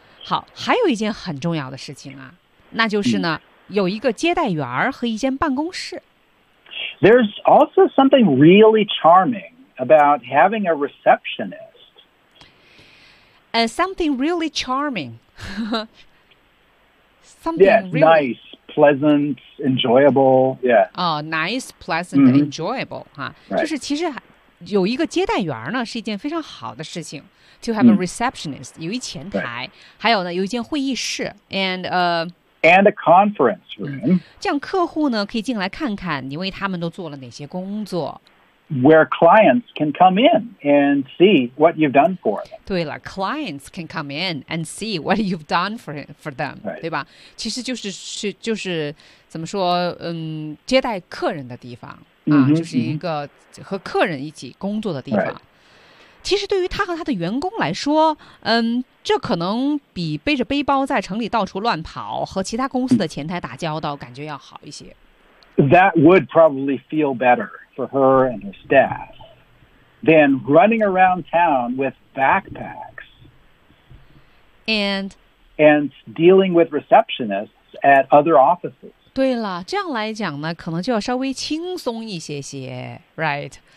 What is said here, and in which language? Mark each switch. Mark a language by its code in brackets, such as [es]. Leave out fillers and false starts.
[zh] 好还有一件很重要的事情啊那就是呢、mm. 有一个接待员和一间办公室。 [en] There's also something really charming about having a receptionist. Something really charming. nice. Pleasant, enjoyable, yeah. Oh, nice, pleasant,、 mm-hmm. enjoyable. 哈、 right. [zh] 就是其实有一个接待员呢是一件非常好的事情 [en] To have a receptionist,、 mm-hmm. [zh] 有一前台、right. 还有呢有一间会议室 and,、 [en] and a conference room.、 [zh] 嗯、这样客户呢可以进来看看你为他们都做了哪些工作。 [en] Where clients can come in and see what you've done for them. 对了 clients can come in and see what you've done for them,、 right. [zh] 对吧其实就是怎么说，接待客人的地方啊，就是一个和客人一起工作的地方。其实对于他和他的员工来说，这可能比背着背包在城里到处乱跑和其他公司的前台打交道感觉要好一些。 [en] That would probably feel better for her and her staff than running around town with backpacks and dealing with receptionists at other offices. [zh] 对了，这样来讲呢，可能就要稍微轻松一些些 ，right？、